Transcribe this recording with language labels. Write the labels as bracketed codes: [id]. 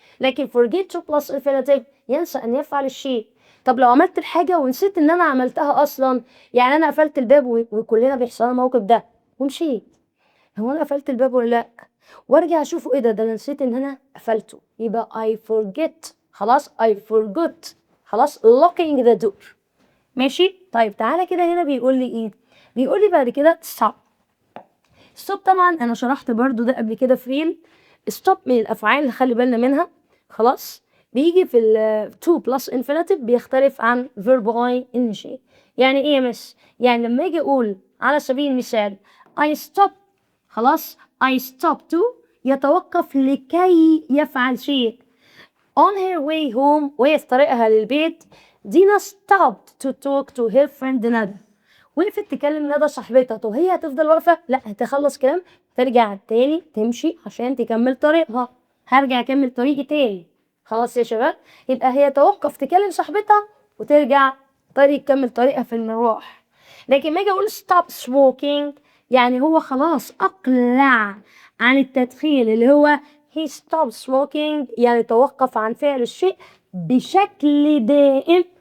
[ar] لكن [en] forget to plus infinitive [ar] ينسى ان يفعل الشيء. طب لو عملت الحاجة ونسيت ان انا عملتها اصلا يعني انا قفلت الباب وكلنا بيحصل لنا الموقف ده ومشيت. هو انا قفلت الباب ولا لا؟ وارجع اشوفه ايه ده انا نسيت ان انا قفلته يبقى [en] I forget. [ar] خلاص [en] I forgot. خلاص locking the door. [ar] ماشي؟ طيب تعالى كده هنا بيقول لي ايه؟ بيقول لي بعد كده stop. stop طبعا انا شرحت برضو ده قبل كده في ريل. stop من الافعال اللي خلي بالنا منها. خلاص؟ بيجي في ال [en] to plus infinitive [ar] بيختلف عن verb ing. يعني ايه يا مس؟ يعني لما اجي اقول على سبيل المثال I stop. خلاص [en] I stop to [ar] يتوقف لكي يفعل شيء. [en] On her way home [ar] وهي في طريقها للبيت [en] دينا stopped to talk to her friend ندى. [ar] وقفت تكلم ندى صاحبتها. طب هي هتفضل واقفة؟ لا هتخلص كلام ترجع تاني تمشي عشان تكمل طريقها. هرجع اكمل طريقي تاني. خلاص يا شباب؟ يبقى هي توقف تكلم صاحبتها وترجع تكمل طريقها في المروح. لكن ما اجي اقول [en] stop smoking [ar] يعني هو خلاص اقلع عن التدخين اللي هو [en] he stopped smoking [ar] يعني توقف عن فعل الشيء بشكل دائم.